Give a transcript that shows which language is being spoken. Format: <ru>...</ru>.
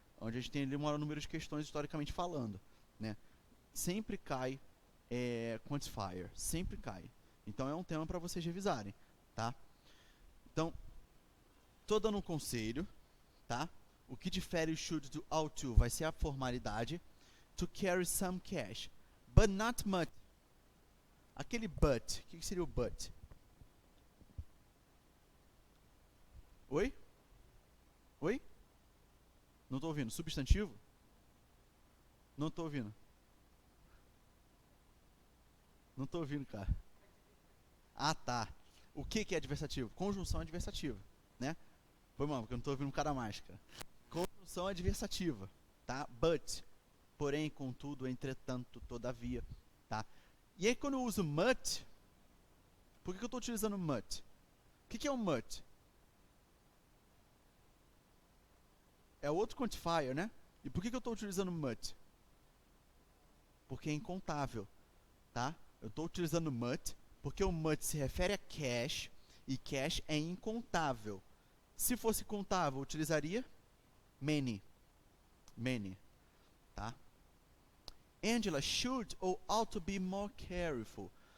<pt>Onde a gente tem ali o maior número de questões historicamente falando, né? Sempre cai quantifier, sempre cai. Então é um tema para vocês revisarem, tá? Então, tô dando um conselho, tá? O que difere o should do ought to vai ser a formalidade.</pt> <en>To carry some cash, but not much.</en> <pt>Aquele but, o que seria o but? Oi? Oi? Não tô ouvindo. Substantivo? Não tô ouvindo. Não tô ouvindo, cara. Ah, tá. O que é adversativo? Conjunção adversativa, né? Foi mal, porque eu não tô ouvindo um cara mais, cara. Conjunção adversativa, tá? But, porém, contudo, entretanto, todavia, tá? E aí, quando eu uso mut, por que eu tô utilizando mut? O que é um mut? É outro quantifier, né? E por que eu tô utilizando mut? Porque é incontável, tá? Eu estou utilizando mut porque o mut se refere a cash e cash é incontável. Se fosse contável, eu utilizaria many. Many, tá?</pt> <en>Angela should or ought to be more careful.</en>